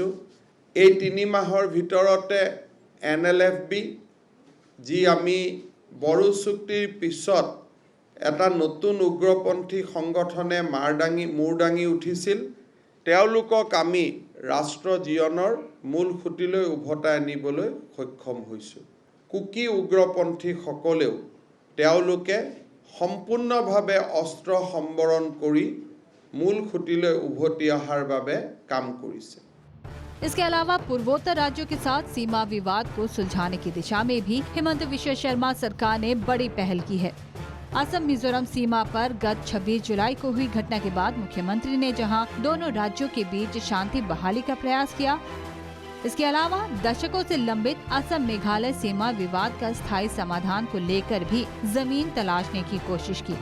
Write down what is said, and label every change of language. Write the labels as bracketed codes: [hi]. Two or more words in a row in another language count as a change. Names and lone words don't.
[as] এই 3 মাহৰ ভিতৰতে NLF-B যি আমি বড়ো চুক্তিৰ পিছত এটা নতুন উগ্ৰপন্থী সংগঠনে মূৰ দাঙি উঠিছিল, তেওঁলোকক আমি ৰাষ্ট্ৰ জীৱনৰ মূল খুঁটিলৈ উভতাই আনিবলৈ সক্ষম হৈছোঁ। কুকি উগ্ৰপন্থী সকলেও তেওঁলোকে সম্পূৰ্ণভাৱে অস্ত্ৰ সম্বৰণ কৰি মূল খুঁটিলৈ উভতি অহাৰ বাবে কাম কৰিছে। [hi] इसके अलावा पूर्वोत्तर राज्यों के साथ सीमा विवाद को सुलझाने की दिशा में भी हिमंत विश्व शर्मा सरकार ने बड़ी पहल की है। असम मिजोरम सीमा पर गत 26 जुलाई को हुई घटना के बाद मुख्यमंत्री ने जहां दोनों राज्यों के बीच शांति बहाली का प्रयास किया, इसके अलावा दशकों से लंबित असम मेघालय सीमा विवाद का स्थायी समाधान को लेकर भी जमीन तलाशने की कोशिश की।